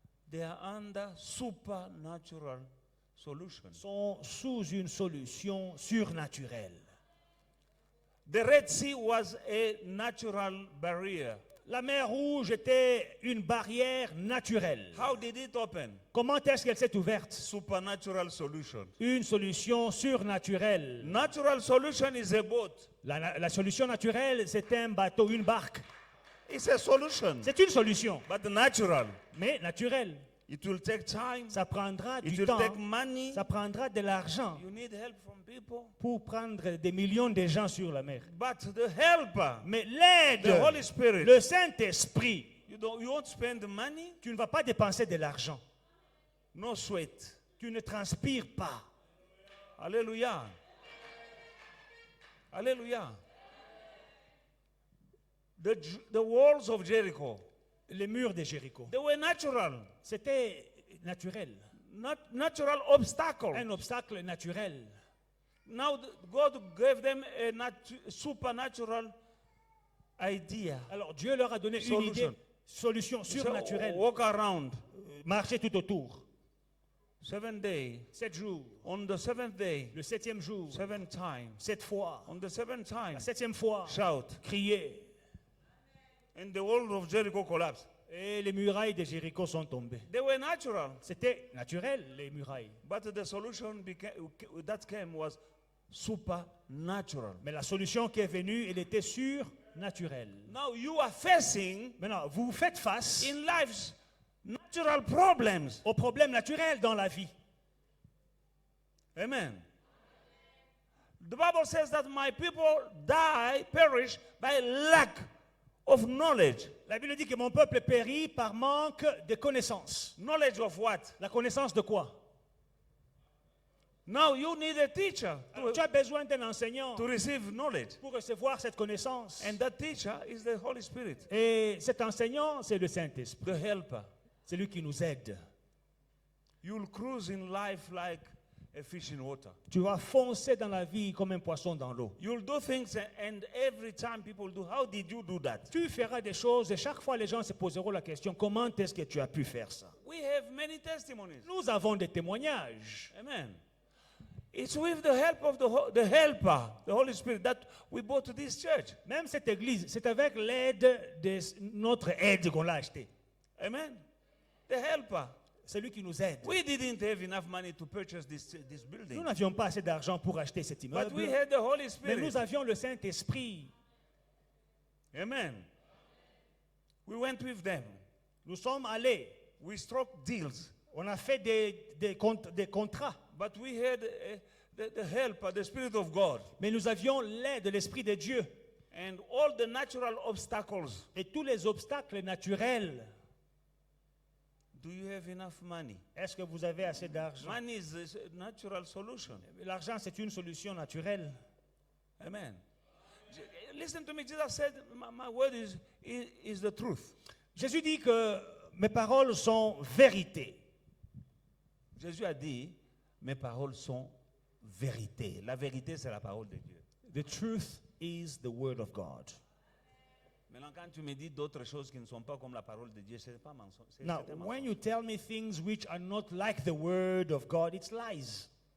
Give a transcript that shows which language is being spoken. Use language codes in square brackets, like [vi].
[en] they are under supernatural solution. [fr] sont sous une solution surnaturelle. [en] The Red Sea was a natural barrier. [fr] La mer Rouge était une barrière naturelle. [en] How did it open? [fr] Comment est-ce qu'elle s'est ouverte? [en] Supernatural solution. [fr] Une solution surnaturelle. [en] Natural solution is a boat. [fr] La solution naturelle, c'est un bateau, une barque. [en] It's a solution, [fr] C'est une solution, [en] but natural. [fr] mais naturelle. [en] It will take time. [fr] Ça prendra [en] It [fr] du [en] will [fr] temps, [en] take money. [fr] ça prendra de l'argent [en] You need help from people. [fr] pour prendre des millions de gens sur la mer. [en] But the helper, [fr] Mais l'aide, [en] the Holy Spirit, [fr] le Saint-Esprit, [en] you won't spend money, [fr] tu ne vas pas dépenser de l'argent. [en] no sweat. [fr] Tu ne transpires pas. Alléluia. Alléluia. [en] The walls of Jericho, [fr] Les murs de Jéricho, [en] they were natural. [fr] c'était naturel. [en] Natural obstacles. [fr] Un obstacle naturel. [en] Now God gave them a supernatural idea. [fr] Alors Dieu leur a donné une [en] Solution. [fr] idée, solution [en] So, [fr] surnaturelle. [en] walk around. [fr] Marcher tout autour. [en] 7 days. [fr] 7 jours. [en] On the 7th day, [fr] Le 7e jour. [en] 7 times. [fr] 7 fois. [en] On the 7th time, [fr] La 7e fois. [en] shout. [fr] Crier. [en] And the wall of Jericho collapsed. [fr] Et les murailles de Jéricho sont tombées. [en] They were natural, [fr] C'était naturel, les murailles. [en] but the solution that came was supernatural. [fr] Mais la solution qui est venue, elle était surnaturelle. [en] Now you are facing [fr] Maintenant, vous faites face [en] in life's natural problems. [fr] aux problèmes naturels dans la vie. Amen. [en] The Bible says that my people perish by lack of knowledge. [fr] La Bible dit que mon peuple périt par manque de connaissances. [en] Knowledge of what? [fr] La connaissance de quoi? [en] Now you need a teacher [fr] Alors, tu as besoin d'un enseignant [en] to receive knowledge. [fr] pour recevoir cette connaissance. [en] And that teacher is the Holy Spirit, [fr] Et cet enseignant, c'est le Saint-Esprit. [en] the helper. [fr] C'est lui qui nous aide. [en] You'll cruise in life like a fish in water. [fr] Tu vas foncer dans la vie comme un poisson dans l'eau. [en] You'll do things and every time people do, how did you do that? [fr] Tu feras des choses et chaque fois les gens se poseront la question, comment est-ce que tu as pu faire ça? [en] We have many testimonies. [fr] Nous avons des témoignages. Amen. [en] It's with the help of the helper, the Holy Spirit, that we bought to this church. [fr] Même cette église, c'est avec l'aide de notre aide qu'on l'a acheté. [en] Amen. The helper. [fr] C'est lui qui nous aide. [en] We didn't have enough money to purchase this [fr] Nous [en] building, [fr] n'avions pas assez d'argent pour acheter cet [en] but [fr] immeuble, [en] we had the Holy [fr] mais [en] Spirit. [fr] nous avions le Saint-Esprit. [en] Amen. We went with them. [fr] Nous sommes allés. [en] We struck deals, [fr] On a fait des contrats. [en] but we had the helper, the Spirit of God, [fr] Mais nous avions l'aide de l'Esprit de Dieu. [en] and all the natural obstacles. [fr] Et tous les obstacles naturels. [en] Do you have enough money? [fr] Est-ce que vous avez assez d'argent? [en] Money is a natural solution. [fr] L'argent, c'est une solution naturelle. [en] Amen. Listen to me. Jesus said, my word is the truth. [fr] Jésus dit que mes paroles sont vérité. Jésus a dit, mes paroles sont vérité. La vérité, c'est la parole de Dieu. [en] The truth is the word of God. [fr] Maintenant, quand tu me dis d'autres choses qui ne sont pas comme la parole de Dieu, c'est pas mensonge. [en] Now, when you tell me things which are not like the word of God, it's lies.